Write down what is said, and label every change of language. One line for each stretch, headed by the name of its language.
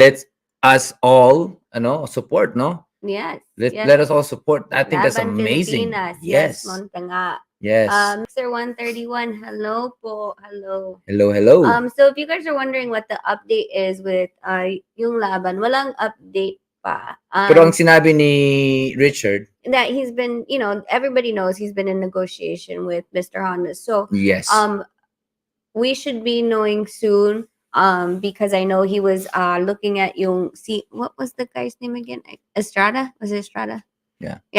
English: let's us all, support, no? Yes. Let us all support. I think that's
Filipino: Laban
English: amazing.
Filipino: Pilipinas.
English: Yes. Montanga. Yes. Mr. 131, hello po. Hello. Hello. So if you guys are wondering what the update is with
Filipino: yung laban, walang update pa. Pero ang sinabi ni Richard,
English: that he's been, everybody knows he's been in negotiation with Mr. Honda. So yes. We should be knowing soon. Because I know he was looking at what was the guy's name again? Estrada? Was it Estrada? Yeah.